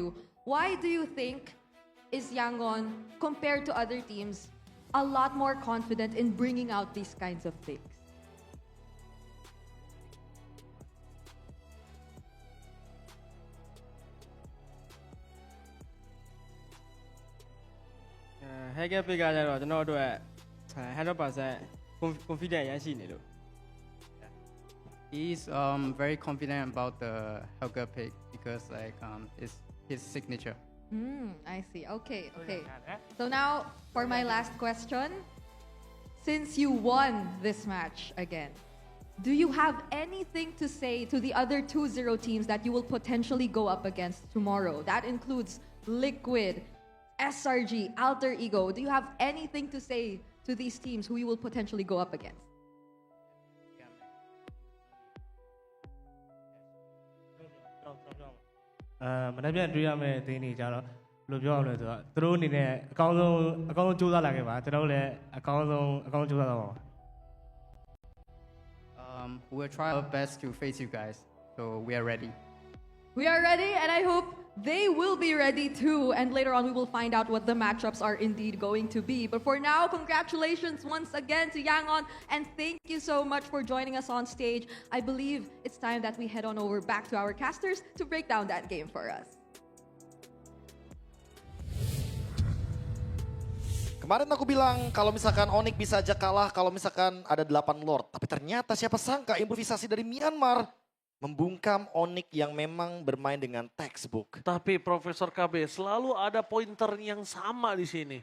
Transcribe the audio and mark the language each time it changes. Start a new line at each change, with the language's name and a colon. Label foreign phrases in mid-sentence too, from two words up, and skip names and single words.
English: Why do you think is Yangon, compared to other teams, a lot more confident in bringing out these kinds of picks? Hacker pick
Burmese: ကကြတော့ကျွန်တော်တို့အတွက်100% confident ရရှိနေလို့
English: He's very confident about the Helga pick because like it's his signature. I see. Okay. So now for my last question. Since you won this match again, do you have anything to say to the other 2-0 teams that you will potentially go up against tomorrow? That includes Liquid, SRG, Alter Ego. Do you have anything to say to these teams who you will potentially go up against?
Burmese: ။မနေ့ပြန်တွေ့ရမယ့်အသင်းတွေကြတော့ဘယ်လိုပြောရမလဲဆိုတော့သူတို့အနေနဲ့အကောင်းဆုံးကြိုးစားလာခဲ့ပါကျွန်တော်တို့လည်းအကောင်းကြိုးစားတော့ပါ
English: We'll try our best to face you guys, so we are ready. We are ready, and I hope they will be ready too. And later on, we will find out what the matchups are indeed going to be. But for now, congratulations once again to Yangon, and thank you so much for joining us on stage. I believe it's time that we head on over back to our casters to break down that game for us.
Indonesian: Kemarin aku bilang kalau misalkan Onyx bisa aja kalah kalau misalkan ada 8 Lord. Tapi ternyata siapa sangka improvisasi dari Myanmar membungkam Onyx yang memang bermain dengan textbook. Tapi Profesor KB selalu ada pointer yang sama di sini.